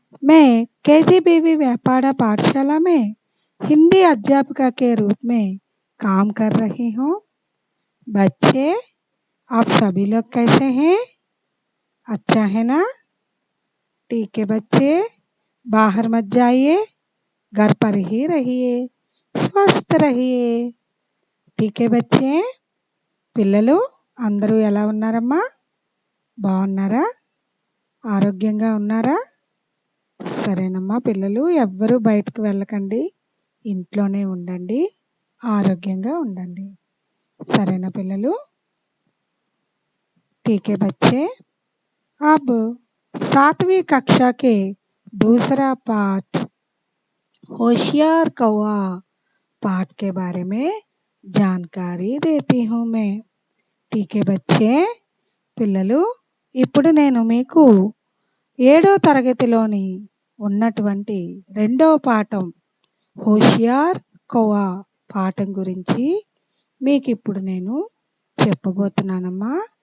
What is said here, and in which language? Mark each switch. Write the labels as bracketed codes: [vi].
[hi] मैं केजीबीवी व्यापारा पाठशाला में हिंदी अध्यापिका के रूप में काम कर रही हूँ। बच्चे, आप सभी लोग कैसे हैं? अच्छा है ना? ठीक है बच्चे, बाहर मत जाइए, घर पर ही रहिए, स्वस्थ रहिए। ठीक है बच्चे, [te] పిల్లలు అందరూ ఎలా ఉన్నారమ్మా? బాగున్నారా? ఆరోగ్యంగా ఉన్నారా? సరేనమ్మా పిల్లలు, ఎవ్వరూ బయటకు వెళ్ళకండి, ఇంట్లోనే ఉండండి, ఆరోగ్యంగా ఉండండి. సరేనా పిల్లలు? [hi] ठीक है बच्चे, अब 7वीं कक्षा के दूसरा पाठ होशियार कौवा पाठ के बारे में जानकारी देती हूँ मैं। ठीक है बच्चे, [te] పిల్లలు ఇప్పుడు నేను మీకు 7వ తరగతిలోని ఉన్నటువంటి రెండవ పాఠం హోషియార్ కౌవా పాఠం గురించి మీకు ఇప్పుడు నేను చెప్పబోతున్నానమ్మా.